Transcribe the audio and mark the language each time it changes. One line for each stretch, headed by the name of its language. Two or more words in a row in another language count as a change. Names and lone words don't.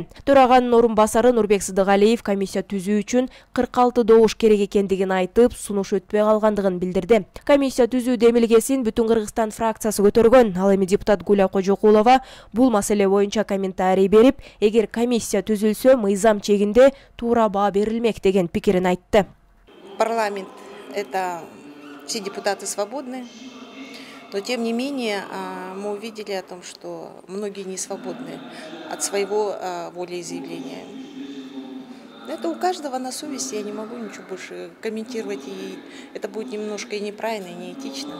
Kyrgyz: Төраганын орун басары Нурбек Сыдыгалиев комиссия түзүү үчүн 46 добуш керек экендигин айтып, сунуш өтпөй калгандыгын билдирди. Комиссия түзүү демилгесин Бүтүн Кыргызстан фракциясы Ал эми депутат Гуля Кожокулова бул маселе боюнча комментарий берип, эгер комиссия түзүлсө, мыйзам чегинде туура баа берилмек деген пикирин айтты.
Russian: Парламент — это все депутаты свободны, но тем не менее мы увидели о том, что многие не свободны от своего волеизъявления. Это у каждого на совести, я не могу ничего больше комментировать, и это будет немножко и неправильно, и неэтично.